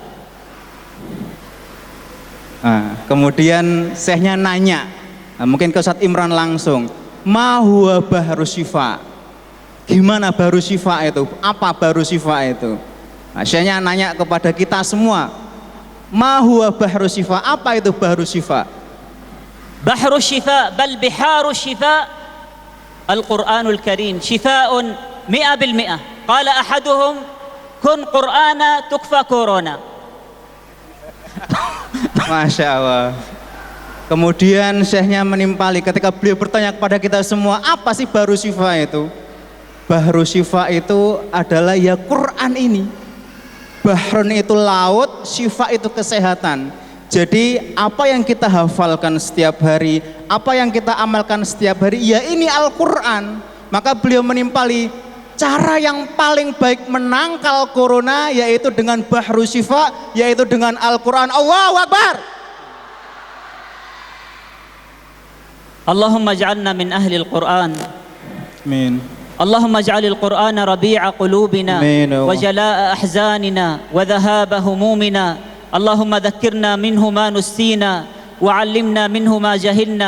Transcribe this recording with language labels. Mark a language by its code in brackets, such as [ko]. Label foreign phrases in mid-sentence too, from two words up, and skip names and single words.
[id] Kemudian syekhnya nanya, mungkin ke Ustaz Imran langsung, [ar] ما هو بحر الشفاء? [id] Gimana [ar] بحر الشفاء [id] itu? Apa [ar] بحر الشفاء [id] itu? Syekhnya nanya kepada kita semua, [ar] ما هو بحر الشفاء? [id] Apa itu [ar] بحر الشفاء? بحر الشفاء بل بحار الشفاء القرآن الكريم, syifaun 100%. قال أحدهم كن قرآنا تكفى كورونا. ما شاء الله. [id] Kemudian syekhnya menimpali ketika beliau bertanya kepada kita semua, apa sih [ar] بحر الشفاء [id] itu? [ar] بحر الشفاء [id] itu adalah ya Quran ini. Bahrun itu laut, syifa itu kesehatan. Jadi apa yang kita hafalkan setiap hari, apa yang kita amalkan setiap hari, ya ini Al-Quran. Maka beliau menimpali, cara yang paling baik menangkal corona yaitu dengan [ar] بحر الشفاء, [id] yaitu dengan Al-Quran. [ar] الله أكبر. اللهم اجعلنا من أهل القرآن. Amin. اللهم اجعل القرآن ربيع قلوبنا وجلاء أحزاننا وذهاب همومنا. اللهم ذكرنا منه ما نسينا وعلمنا منه ما جهلنا.